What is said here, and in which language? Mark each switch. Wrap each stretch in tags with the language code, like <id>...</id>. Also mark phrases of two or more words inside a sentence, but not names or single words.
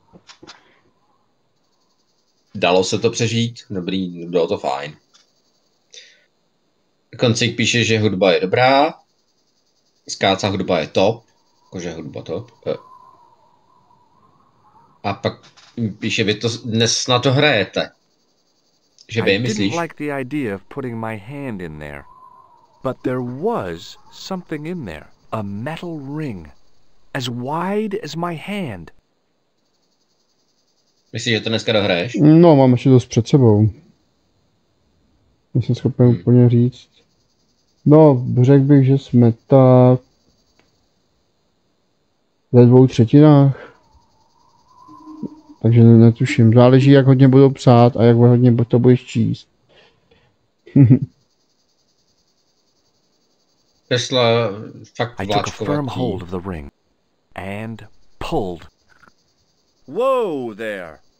<cs>Dalo se to přežít, dobrý, bylo to fajn. Koncík píše, že hudba je dobrá, Skáca hudba je top, jakože hudba top. A pak píše, vy to dnes snad to hrajete. Že vy myslíš?</cs> <en>I didn't like the idea of putting my hand in there. But there was something in there. A metal ring. As wide as my hand.</en> <cs>Myslíš, že to dneska dohraješ? No, mám ještě dost před sebou. Nejsem schopen úplně říct. No, řekl bych, že jsme tak ve 2/3. Takže netuším. Záleží, jak hodně budou psát a jak hodně to budeš číst. Tesla fakt</cs> <en>I took a firm hold of the ring and pulled. Whoa there!</en>